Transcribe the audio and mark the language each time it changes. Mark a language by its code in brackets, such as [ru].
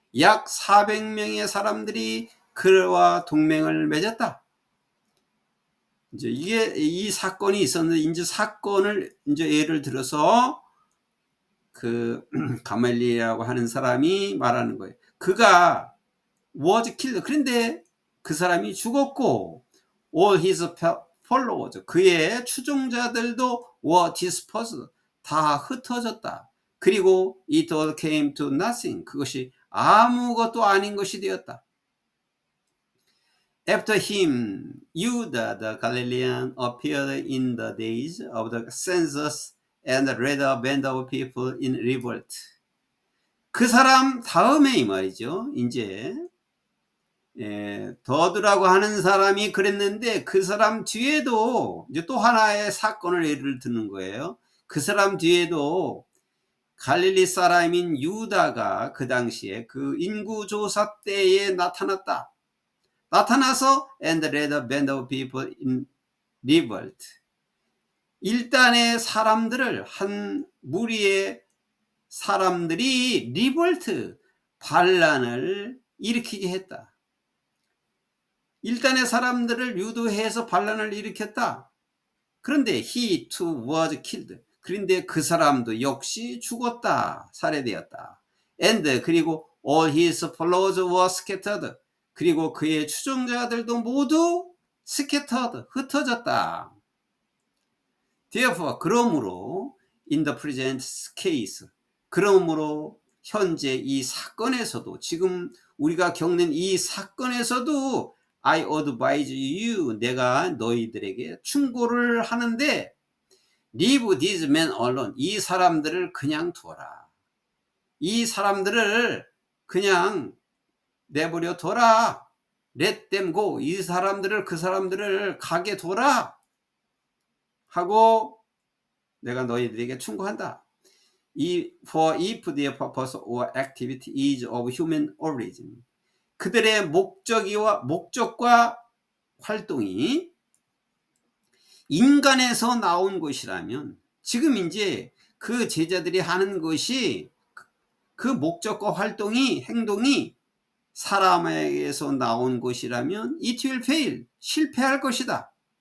[ko] 약 400명의 사람들이 그와 동맹을 맺었다. 이제 이 사건이 있었는데, 이제 사건을 이제 예를 들어서 그 가말리엘이라고 하는 사람이 말하는 거예요. 그가 [en] was killed. [ko] 그런데 그 사람이 죽었고, [en] all his followers, [ko] 그의 추종자들도 [en] were dispersed, [ko] 다 흩어졌다. 그리고 [en] it all came to nothing. [ko] 그것이 아무것도 아닌 것이 되었다. [en] After him, Judah the Galilean appeared in the days of the census and led a band of people in revolt. [ko] 그 사람 다음에 이 말이죠. 이제 더드라고 하는 사람이 그랬는데 그 사람 뒤에도 이제 또 하나의 사건을 예를 드는 거예요. 그 사람 뒤에도 갈릴리 사람인 유다가 그 당시에 그 인구조사 때에 나타났다. 나타나서 [en] and led a band of people in revolt. [ko] 일단의 사람들을, 한 무리의 사람들이 리볼트, 반란을 일으키게 했다. 일단의 사람들을 유도해서 반란을 일으켰다. 그런데 [en] he too was killed. [ko] 그런데 그 사람도 역시 죽었다. 살해되었다. [en] and [ko] 그리고 [en] all his followers were scattered. [ko] 그리고 그의 추종자들도 모두 scattered, 흩어졌다. [en] Therefore, [ko] 그러므로 [en] in the present case, [ko] 그러므로 현재 이 사건에서도, 지금 우리가 겪는 이 사건에서도 [en] I advise you, [ko] 내가 너희들에게 충고를 하는데 [en] leave these men alone. [ko] 이 사람들을 그냥 둬라. 이 사람들을 그냥 내버려 둬라. [en] let them go. [ko] 이 사람들을, 그 사람들을 가게 둬라 하고 내가 너희들에게 충고한다. [en] For if their purpose or activity is of human origin. [ko] 그들의 목적과 활동이 인간에서 나온 것이라면, 지금 이제 그 제자들이 하는 것이, 그 목적과 활동이, 행동이 사람에게서 나온 것이라면 [en] it will fail, [ko] 실패할 것이다.